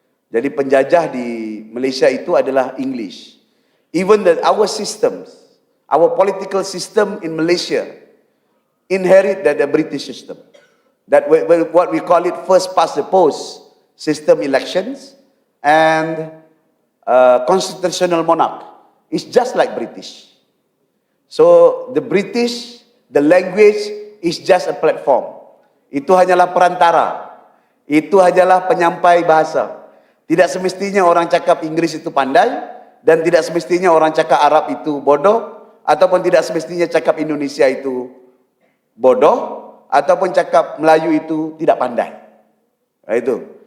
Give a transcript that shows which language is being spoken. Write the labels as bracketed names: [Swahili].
[Malay] Jadi penjajah di Malaysia itu adalah English. [English] Even our systems, our political system in Malaysia inherit the British system. That what we call it first past the post system elections and constitutional monarch is just like British. So the British, the language is just a platform. [Malay] Itu hanyalah perantara. Itu hanyalah penyampai bahasa. Tidak semestinya orang cakap Inggris itu pandai dan tidak semestinya orang cakap Arab itu bodoh ataupun tidak semestinya cakap Indonesia itu bodoh ataupun cakap Melayu itu tidak pandai. Nah, itu.